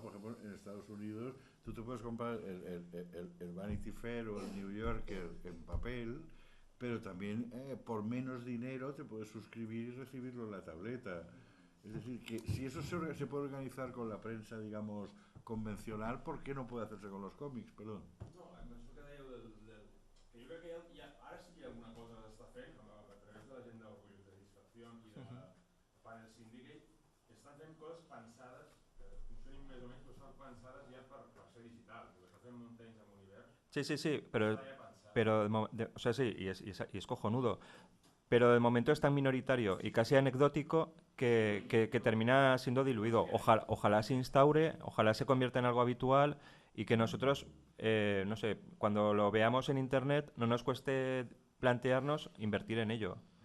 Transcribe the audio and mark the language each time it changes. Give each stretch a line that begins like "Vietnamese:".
Spanish: Por ejemplo, en Estados Unidos, tú te puedes comprar el Vanity Fair o el New Yorker en papel, pero también por menos dinero te puedes suscribir y recibirlo en la tableta. Es decir, que si eso se puede organizar con la prensa, digamos, convencional, ¿por qué no puede hacerse con los còmics?
Catalan: Perdó. No, amb això que dèieu que jo crec que ara sí que hi ha alguna cosa que s'està fent a través de la gent d'Orgullo de Satisfacció i de Panel Syndicate, que estan fent coses pensades, que funcionin més o menys, però estan pensades ja per ser digital, perquè està fent muntanyes amb univers.
Spanish: Sí, pero o sea, sí, y es cojonudo. Pero de momento es tan minoritario y casi anecdótico que termina siendo diluido. Ojalá se instaure, ojalá se convierta en algo habitual y que nosotros, no sé, cuando lo veamos en Internet no nos cueste plantearnos invertir en ello.